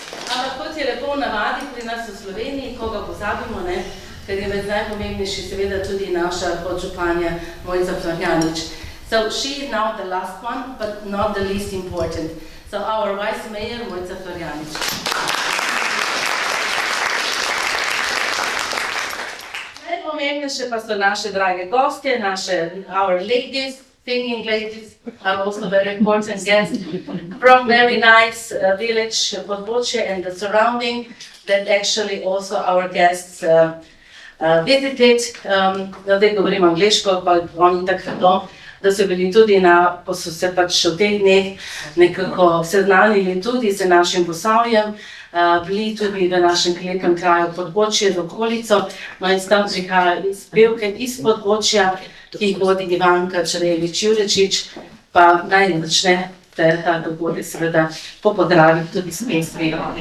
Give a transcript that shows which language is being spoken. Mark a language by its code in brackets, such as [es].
[sl] Ampak kot je lepo v navadi pri nas v Sloveniji, koga pozabimo, ne, ker je med najpomembnejši seveda tudi naša podžupanja Mojca Florjanič. [en] So she is now the last one, but not the least important. So our vice mayor Mojca Florjanič. [sl] Najpomembnejše pa so naše drage gostje, [en] our ladies, singing ladies, are also very important guests from very nice village, Podbočje and the surrounding, that actually also our guests visited. [sl] Zdaj govorim angliško, pa oni tako vedo, da so bili tudi so se pač v teh dneh nekako seznanili tudi z našim Posavjem, bili tudi v našem lepem kraju Podbočje z okolico, no in tam prihajajo pevke iz Podbočja, ki jih vodi Ivanka Črejevič-Jurečič, pa naj začne ta dogodek seveda popozdraviti tudi s pesmijo.